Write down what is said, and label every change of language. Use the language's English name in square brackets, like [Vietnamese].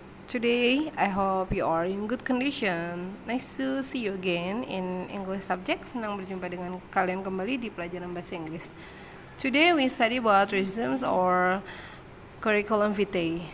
[English] Today, I hope you are in good condition. Nice to see you again in English subject. [Indonesian] Senang berjumpa dengan kalian kembali di pelajaran bahasa Inggris. [English] Today, we study about resumes or curriculum vitae.